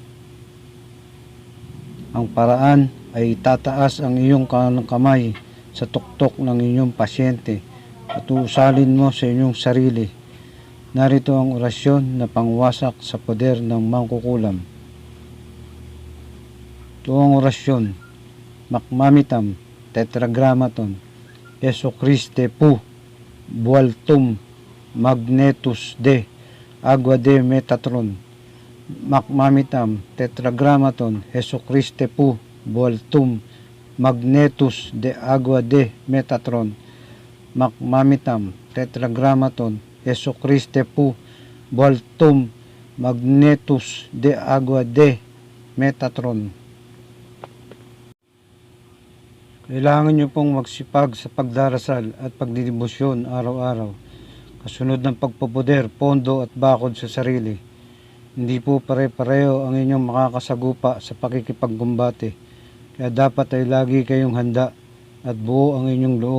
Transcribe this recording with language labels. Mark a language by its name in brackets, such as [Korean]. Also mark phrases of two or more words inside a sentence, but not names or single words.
[Filipino] Ang paraan ay itataas ang iyong kamay sa tuktok ng inyong pasyente at uusalin mo sa inyong sarili. Narito ang orasyon na pangwasak sa poder ng mangkukulam. Ito ang orasyon: Makmamitam, Tetragrammaton, Jesu Christe Pu, Bualtum, Magnetus de, Agua de Metatron. Makmamitam, Tetragrammaton, Jesu Christe Pu, Bualtum, Magnetus de, Agua de Metatron. Makmamitam, Tetragrammaton, Jesu Christe Pu, Bualtum, Magnetus de, Agua de Metatron. Kailangan nyo pong magsipag sa pagdarasal at pagdidibusyon araw-araw, kasunod ng pagpupuder, pondo at bakod sa sarili. Hindi po pare-pareho ang inyong makakasagupa sa pakikipagkumbate, kaya dapat ay lagi kayong handa at buo ang inyong loob.